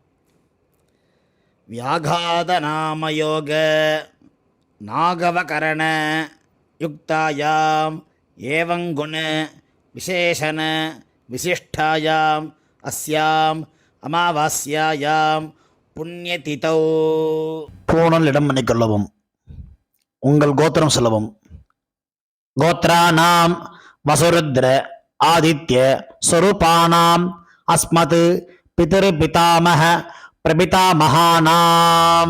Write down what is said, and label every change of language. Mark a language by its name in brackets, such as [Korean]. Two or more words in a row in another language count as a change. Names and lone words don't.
[Sanskrit] व्याघातनामयोग नागवकरण युक्तायां एवं गुण विशेषण विशिष्टायां अस्यां अमावास्यायां புண்ணியதிதௌ. [Tamil] பூணல் இடம் பண்ணிக்கொள்ளவும். உங்கள் கோத்திரம் சொல்லவும். [Sanskrit] गोत्राणाम् वसुरुद्र आदित्य स्वरूपाणाम् अस्मत् पितृ पितामह प्रपितामहानाम्.